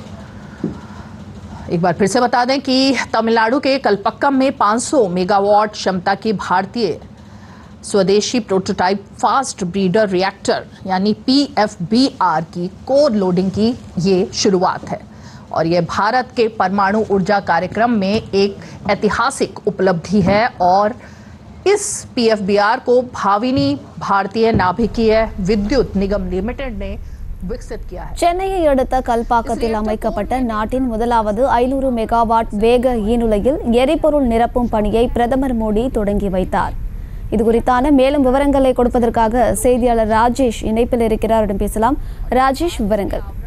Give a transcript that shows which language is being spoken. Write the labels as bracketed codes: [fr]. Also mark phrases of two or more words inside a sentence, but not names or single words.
[hi] एक बार फिर से बता दें कि तमिलनाडु के कलपक्कम में 500 मेगावाट क्षमता की भारतीय स्वदेशी [en] prototype fast breeder reactor [hi] यानी PFBR की [en] core loading [hi] की ये शुरुआत है और ये भारत के परमाणु ऊर्जा कार्यक्रम में एक ऐतिहासिक उपलब्धि है और इस PFBR को भाविनी भारतीय नाभिकीय विद्युत निगम लिमिटेड ने विकसित किया है। [ta] சென்னையை அடுத்த கல்பாக்கத்தில் அமைக்கப்பட்ட நாட்டின் முதலாவது 500 மெகாவாட் வேக ஈனுலையில் எரிபொருள் நிரப்பும் பணியை பிரதமர் மோடி தொடங்கி வைத்தார். இது குறித்தான மேலும் விவரங்களை கொடுப்பதற்காக செய்தியாளர் ராஜேஷ் இணைப்பில் இருக்கிறார். பேசலாம் ராஜேஷ், விவரங்கள்.